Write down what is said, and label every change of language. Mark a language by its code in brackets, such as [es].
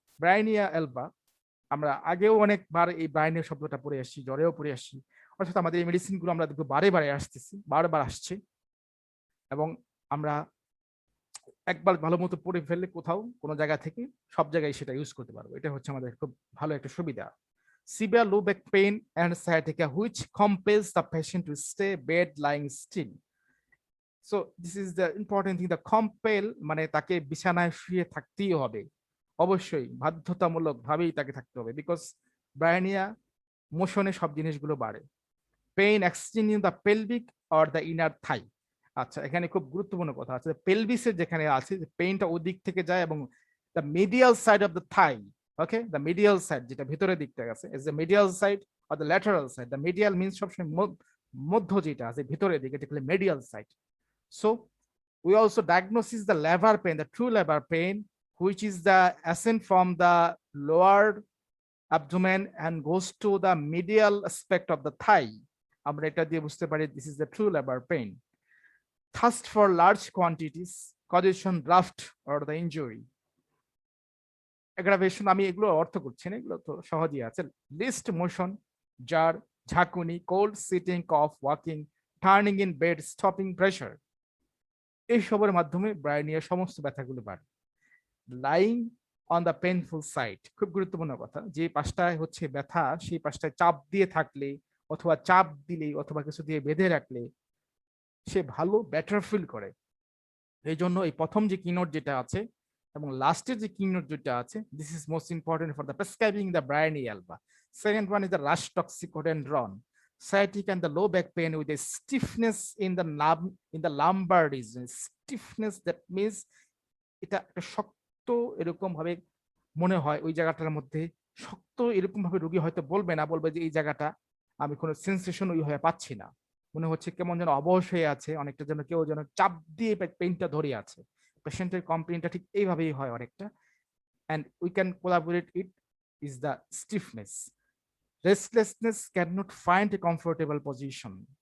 [bn] ব্রাইনিয়া Alva আমরা আগেও অনেকবার এই ব্রাইনের শব্দটা পড়ে আসছি, জ্বরেও পড়ে আসছি, অর্থাৎ আমাদের এই মেডিসিন গুলো আমরা দেখবো বারে বারে আসতেছি, বারবার আসছে, এবং আমরা একবার ভালো মতো পড়ে ফেললে কোথাও কোনো জায়গা থেকে সব জায়গায় সেটা ইউজ করতে পারবো। এটা হচ্ছে আমাদের খুব ভালো একটা সুবিধা। [en] Severe low back pain and sciatica which compels the patient to stay bed lying still. So this is the important thing, the compel [bn] মানে তাকে বিছানায় শুয়ে থাকতেই হবে, অবশ্যই বাধ্যতামূলক ভাবেই তাকে থাকতে হবে, বিকজ ব্রায়ানিয়া মোশনে সব জিনিসগুলো বাড়ে। [en] Pain extending the pelvic or the inner thigh. [bn] আচ্ছা, এখানে খুব গুরুত্বপূর্ণ কথা আছে, পেলভিসের যেখানে আছে যে পেইনটা ওদিক থেকে যায়, এবং [en] the medial side of the thigh, okay, the medial side [bn] যেটা ভিতরের দিকটা আছে [en] Is the medial side or the lateral side. The medial means [bn] সবসময় মধ্য যেটা আছে ভিতরের দিকে, এটা medial side. [en] So we also diagnose the labor pain, the true labor pain, which is the ascent from the lower abdomen and goes to the medial aspect of the thigh. [bn] আমরা এটা দিয়ে বুঝতে পারি [en] this is the true labor pain. Thirst for large quantities, causation, draft or the injury. [bn] Aggravation আমি এগুলো অর্থ করছি না, এগুলো তো সহজই আছে। [en] List motion, jar, ঝাঁকুনি, cold sitting, cough, walking, turning in bed, stopping pressure, [bn] এইসবের মাধ্যমে ব্রায়ানিয়ার সমস্ত ব্যথাগুলো বাড়ে। [en] lying on the painful side, [bn] খুব গুরুত্বপূর্ণ কথা, যে পাশটায় হচ্ছে ব্যথা সেই পাশটায় চাপ দিয়ে থাকলে অথবা চাপ দিলে অথবা কিছু দিয়ে বেঁধে রাখলে সে ভালো বেটার ফিল করে। এই জন্য এই প্রথম যে কিনোট যেটা আছে এবং লাস্টের যে কিনোট যেটা আছে, [en] This is most important for the prescribing the Bryonia alba. Second one is the Rhus toxicodendron, sciatic and the low back pain with a stiffness in the lumbar region. Stiffness, that means [bn] এটা একটা শক্ত এরকম ভাবে মনে হয় ওই জায়গাটার মধ্যে শক্ত এরকম ভাবে রোগী হয়তো বলবে না, বলবে যে এই জায়গাটা আমি কোনো সেন্সেশন ওই হয়ে পাচ্ছি না, মনে হচ্ছে কেমন যেন অবশ হয়ে আছে, অনেকটা যেন কেউ যেন চাপ দিয়ে পেইনটা ধরে আছে। পেশেন্টের কমপ্লেনটা ঠিক এইভাবেই হয় অনেকটা। [en] And we can collaborate it is the stiffness, restlessness can not find a comfortable position.